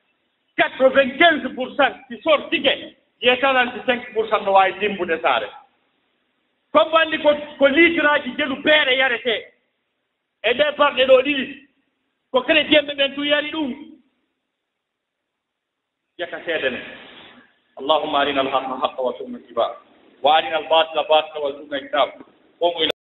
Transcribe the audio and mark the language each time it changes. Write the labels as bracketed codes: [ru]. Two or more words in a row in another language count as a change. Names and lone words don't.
[ff] 95% si sortike ye 35% no wawi dimbude saare comme anndi ko liitiraji jelu beere yarete e ɗe parɗe ɗo ɗiɗi ko chrétien ɓe ɓen tu yari ɗum yaka seede men [ar] اللهم أرنا الحق حقا وارزقنا اتباعه وأرنا الباطل باطلا وارزقنا اجتنابه